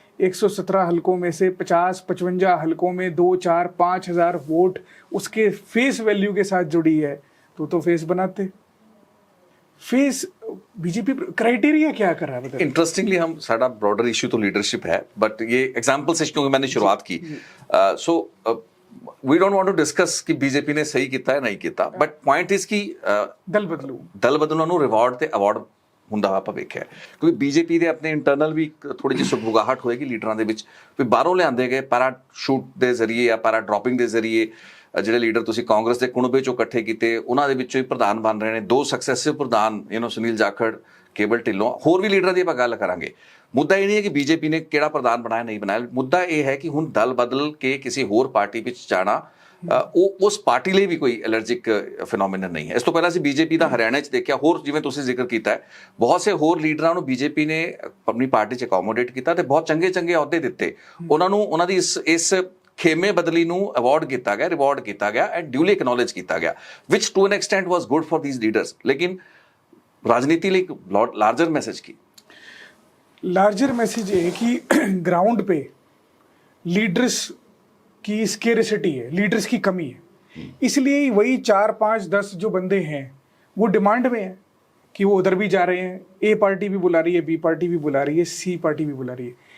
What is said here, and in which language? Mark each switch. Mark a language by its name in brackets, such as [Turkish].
[Hindi] 117 हलकों में से 50-55 हलकों में 2-4-5 हज़ार वोट उसके फेस वैल्यू के साथ जुड़ी है, तो फेस बनाते। फेस बीजेपी क्राइटेरिया क्या कर रहा है? इंटरेस्टिंगली हम साडा ब्रॉडर इशू तो लीडरशिप है, बट ये एग्जांपल से क्योंकि मैंने शुरुआत की, [English] so we don't want to discuss [Hindi] कि बीजेपी ने सही किया है नहीं किया, बट पॉइंट इज कि [Punjabi] दल बदलू ਨੂੰ ਰਿਵਾਰਡ ਤੇ ਅਵਾਰਡ ਹੁੰਦਾ ਆਪਾਂ ਵੇਖਿਆ। ਕਿਉਂਕਿ ਬੀਜੇਪੀ ਦੇ ਆਪਣੇ ਇੰਟਰਨਲ ਵੀ ਥੋੜੀ ਜਿਹੀ ਸੁਗਬੁਗਾਹਟ ਹੋਏਗੀ ਲੀਡਰਾਂ ਦੇ ਵਿੱਚ ਵੀ ਬਾਹਰੋਂ ਲਿਆਂਦੇ ਗਏ ਪੈਰਾਸ਼ੂਟ ਦੇ ਜ਼ਰੀਏ ਜਾਂ ਪੈਰਾ ਡ੍ਰੌਪਿੰਗ ਦੇ ਜ਼ਰੀਏ ਜਿਹੜੇ ਲੀਡਰ ਤੁਸੀਂ ਕਾਂਗਰਸ ਦੇ ਕੁਣਬੇ ਚੋਂ ਇਕੱਠੇ ਕੀਤੇ, ਉਹਨਾਂ ਦੇ ਵਿੱਚੋਂ ਹੀ ਪ੍ਰਧਾਨ ਬਣ ਰਹੇ ਨੇ 2 ਸਕਸੈਸਿਵ ਪ੍ਰਧਾਨ, ਸੁਨੀਲ ਜਾਖੜ, ਕੇਵਲ ਢਿੱਲੋਂ, ਹੋਰ ਵੀ ਲੀਡਰਾਂ ਦੀ ਆਪਾਂ ਗੱਲ ਕਰਾਂਗੇ। ਮੁੱਦਾ ਇਹ ਨਹੀਂ ਹੈ ਕਿ ਬੀਜੇਪੀ ਨੇ ਕਿਹੜਾ ਪ੍ਰਧਾਨ ਬਣਾਇਆ ਨਹੀਂ ਬਣਾਇਆ, ਮੁੱਦਾ ਇਹ ਹੈ ਕਿ ਹੁਣ ਦਲ ਬਦਲ ਕੇ ਕਿਸੇ ਹੋਰ ਪਾਰਟੀ ਵਿੱਚ ਜਾਣਾ ਉਹ ਉਸ ਪਾਰਟੀ ਲਈ ਵੀ ਕੋਈ ਐਲਰਜਿਕ ਫਿਨੋਮੀਨਨ ਨਹੀਂ ਹੈ। ਇਸ ਤੋਂ ਪਹਿਲਾਂ ਅਸੀਂ ਬੀਜੇਪੀ ਦਾ ਹਰਿਆਣਾ 'ਚ ਦੇਖਿਆ, ਹੋਰ ਜਿਵੇਂ ਤੁਸੀਂ ਜ਼ਿਕਰ ਕੀਤਾ ਹੈ, ਬਹੁਤ ਸੇ ਹੋਰ ਲੀਡਰਾਂ ਨੂੰ ਬੀਜੇਪੀ ਨੇ ਆਪਣੀ ਪਾਰਟੀ 'ਚ ਅਕੋਮੋਡੇਟ ਕੀਤਾ ਤੇ ਬਹੁਤ ਚੰਗੇ ਚੰਗੇ ਅਹੁਦੇ ਦਿੱਤੇ ਉਹਨਾਂ ਨੂੰ। ਉਹਨਾਂ ਦੀ ਇਸ ਖੇਮੇ ਬਦਲੀ ਨੂੰ ਅਵਾਰਡ ਕੀਤਾ ਗਿਆ, ਰਿਵਾਰਡ ਕੀਤਾ ਗਿਆ ਐਂਡ ਡਿਊਲੀ ਐਕਨੋਲੇਜ ਕੀਤਾ ਗਿਆ, [English] Which to an extent was good for these leaders. [Hindi] लेकिन राजनीति [Punjabi] ਲਈ ਲਾਰਜਰ ਮੈਸੇਜ ਕੀ? [Hindi] लार्जर मैसेज ये है कि ग्राउंड पे लीडर्स की स्केरिसिटी है, लीडर्स की कमी है। इसलिए वही 4-5-10 जो बंदे हैं वो डिमांड में है कि वो उधर भी जा रहे हैं। ए पार्टी भी बुला रही है, बी पार्टी भी बुला रही है, सी पार्टी भी बुला रही है।